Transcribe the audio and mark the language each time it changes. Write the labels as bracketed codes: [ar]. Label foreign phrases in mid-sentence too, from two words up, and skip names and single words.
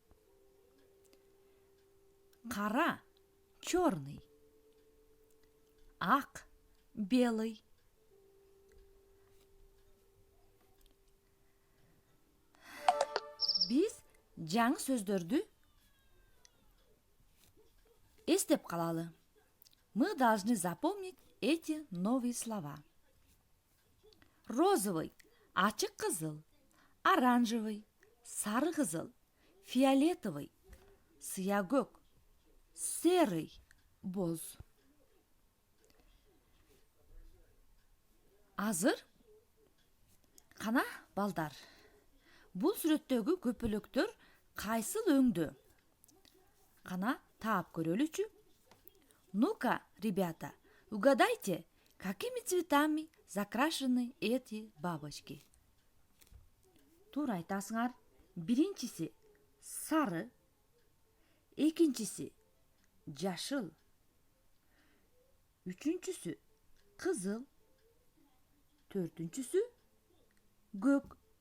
[ky] Кара, черный. Ак, белый. Биз жаңы сөздөрдү эстеп калалы. [ru] Мы должны запомнить эти новые слова. Розовый, [ky] ачык кызыл, оранжевый, сары кызыл, фиолетовый, сыя көк, серый, боз. Азыр кана балдар. Бул сүрөттөгү көпөлөктөр кайсыл өңдө? Кана таап көрөлүчү. [ru] Ну-ка, ребята, угадайте, какими цветами закрашены эти бабочки? [ky] Туура айтасыңар. Биринчиси сары, экинчиси жашыл, үчүнчүсү кызыл, төртүнчүсү көк.